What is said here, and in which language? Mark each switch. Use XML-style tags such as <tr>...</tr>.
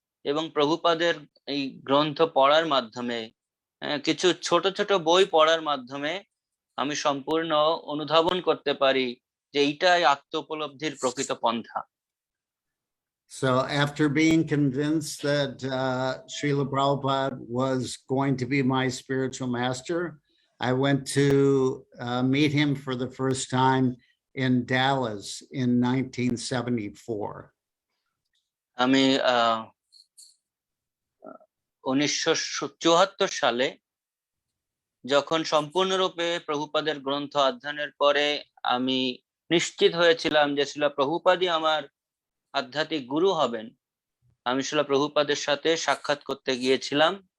<bn>এবং প্রভুপাদের এই গ্রন্থ পড়ার মাধ্যমে, কিছু ছোট ছোট বই পড়ার মাধ্যমে আমি সম্পূর্ণ অনুধাবন করতে পারি যে এইটাই আত্মোপলব্ধির প্রকৃত পন্থা।</bn> <en>So after being convinced that Srila Prabhupada was going to be my spiritual master, I went to meet him for the first time in Dallas in 1974.</en> <bn>আমি 1974 সালে যখন সম্পূর্ণরূপে প্রভুপাদের গ্রন্থ অধ্যয়নের পরে আমি নিশ্চিত হয়েছিলাম যে শ্রীলা প্রভুপাদই আমার আধ্যাত্মিক গুরু হবেন, আমি শ্রীলা প্রভুপাদের সাথে সাক্ষাৎ করতে গিয়েছিলাম।</bn>